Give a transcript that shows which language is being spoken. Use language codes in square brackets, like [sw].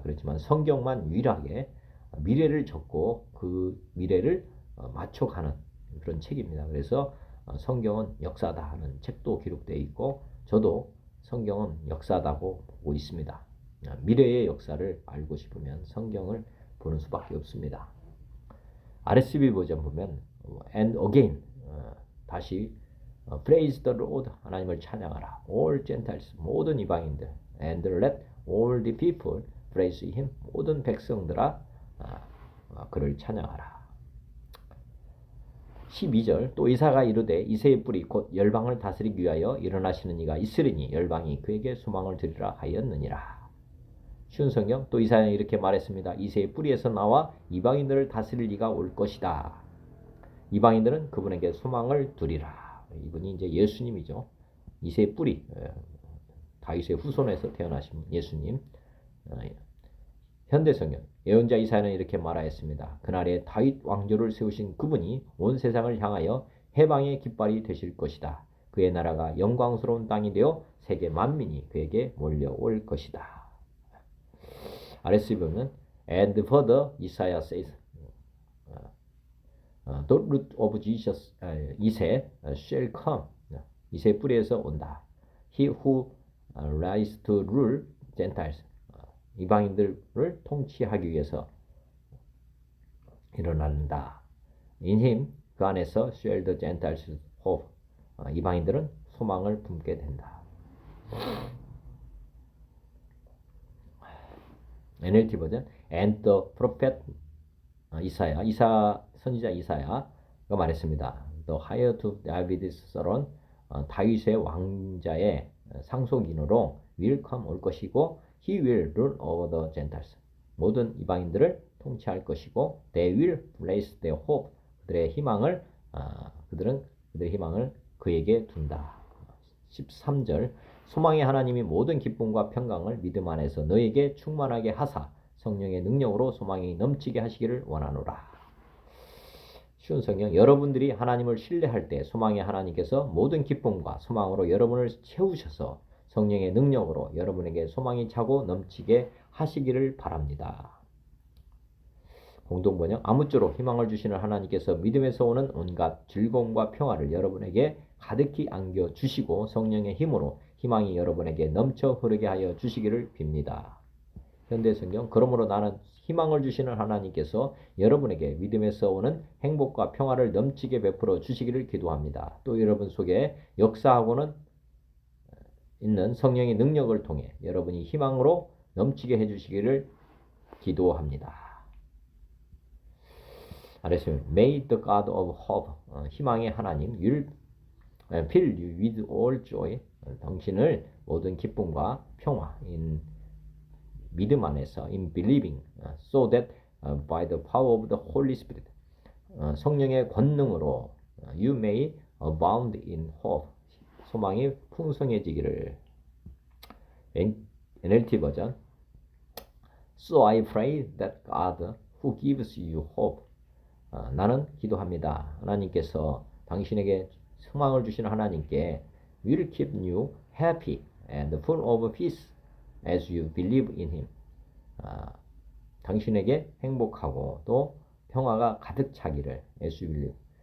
[ko] 그렇지만 성경만 유일하게 미래를 적고 그 미래를 맞춰가는 그런 책입니다. 그래서 성경은 역사다 하는 책도 기록되어 있고, 저도 성경은 역사다고 보고 있습니다. 미래의 역사를 알고 싶으면 성경을 보는 수밖에 없습니다. [en] RSV 버전 보면 and again, 다시 praise the Lord, [ko] 하나님을 찬양하라. [en] all Gentiles, [ko] 모든 이방인들, [en] and let all the people praise him, [ko] 모든 백성들아 그를 찬양하라. 12절, 또 이사가 이르되 이새의 뿌리 곧 열방을 다스리기 위하여 일어나시는 이가 있으리니 열방이 그에게 소망을 드리라 하였느니라. 쉬운 성경, 또 이사야는 이렇게 말했습니다. 이새의 뿌리에서 나와 이방인들을 다스릴 이가 올 것이다. 이방인들은 그분에게 소망을 두리라. 이분이 이제 예수님이죠. 이새의 뿌리, 다윗의 후손에서 태어나신 예수님. 현대 성경, 예언자 이사야는 이렇게 말하였습니다. 그날에 다윗 왕조를 세우신 그분이 온 세상을 향하여 해방의 깃발이 되실 것이다. 그의 나라가 영광스러운 땅이 되어 세계 만민이 그에게 몰려올 것이다. [en] RSV 보면 and further Isaiah says, the root of Jesus, 이새 shall come, [ko] 이새 뿌리에서 온다. [en] He who rise to rule Gentiles, [ko] 이방인들을 통치하기 위해서 일어난다. [en] In him, [ko] 그 안에서 [en] shall the Gentiles hope, [ko] 이방인들은 소망을 품게 된다. NLT 버전, [en] and the prophet [ko] 이사 선지자 이사야가 말했습니다. [en] The heir to David's throne, [ko] 다윗의 왕자의 상속인으로 [en] will come, [ko] 올 것이고, [en] he will rule over the Gentiles, [ko] 모든 이방인들을 통치할 것이고, [en] they will place their hope, [ko] 그들의 희망을 그에게 둔다. 13절, 소망의 하나님이 모든 기쁨과 평강을 믿음 안에서 너에게 충만하게 하사 성령의 능력으로 소망이 넘치게 하시기를 원하노라. 쉬운 성경, 여러분들이 하나님을 신뢰할 때 소망의 하나님께서 모든 기쁨과 소망으로 여러분을 채우셔서 성령의 능력으로 여러분에게 소망이 차고 넘치게 하시기를 바랍니다. 공동번역, 아무쪼록 희망을 주시는 하나님께서 믿음에서 오는 온갖 즐거움과 평화를 여러분에게 가득히 안겨주시고 성령의 힘으로 희망이 여러분에게 넘쳐 흐르게 하여 주시기를 빕니다. 현대성경, 그러므로 나는 희망을 주시는 하나님께서 여러분에게 믿음에서 오는 행복과 평화를 넘치게 베풀어 주시기를 기도합니다. 또 여러분 속에 역사하고는 있는 성령의 능력을 통해 여러분이 희망으로 넘치게 해주시기를 기도합니다. 알았어요. [en] May the God of hope, [ko] 희망의 하나님, [en] fill you with all joy, [ko] 당신을 모든 기쁨과 평화, [en] in [ko] 믿음 안에서, [en] in believing, so that by the power of the Holy Spirit, [ko] 성령의 권능으로 [en] you may abound in hope, [ko] 소망이 풍성해지기를. [en] NLT 버전, So I pray that God who gives you hope, [ko] 나는 기도합니다. 하나님께서 당신에게 소망을 주시는 하나님께 [en] will keep you happy, and full of peace as you believe in him. [ko] 당신에게 행복하고 또 평화가 가득 차기를 [en] as you believe.